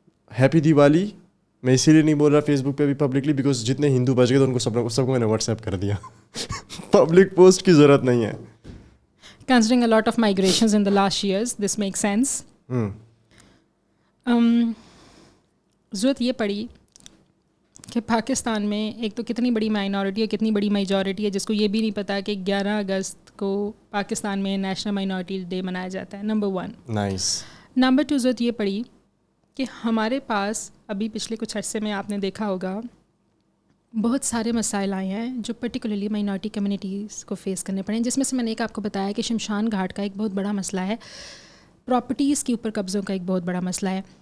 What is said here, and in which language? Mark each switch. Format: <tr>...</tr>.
<ur>Happy Diwali میں اسی لیے نہیں بول رہا فیس بک پہ بھی پبلکلی, بیکاز جتنے ہندو بچ گئے تو ان کو سب کو میں نے واٹس ایپ کر دیا. پبلک پوسٹ کی ضرورت نہیں ہے.</ur> <en>Considering a lot of migrations in the last years, this makes sense.</en> <ur>ضرورت یہ پڑی کہ پاکستان میں ایک تو کتنی بڑی مائنورٹی ہے, کتنی بڑی میجورٹی ہے, جس کو یہ بھی نہیں پتا کہ 11 اگست کو پاکستان میں نیشنل مائنورٹی ڈے منایا جاتا ہے. نمبر 1. نائس. نمبر 2, ضرورت یہ پڑی کہ ہمارے پاس ابھی پچھلے کچھ عرصے میں آپ نے دیکھا ہوگا بہت سارے مسائل آئے ہیں جو پرٹیکولرلی مائنورٹی کمیونٹیز کو فیس کرنے پڑے ہیں, جس میں سے میں نے ایک آپ کو بتایا کہ شمشان گھاٹ کا ایک بہت بڑا مسئلہ ہے, پراپرٹیز کے اوپر قبضوں کا ایک بہت بڑا مسئلہ ہے.</ur>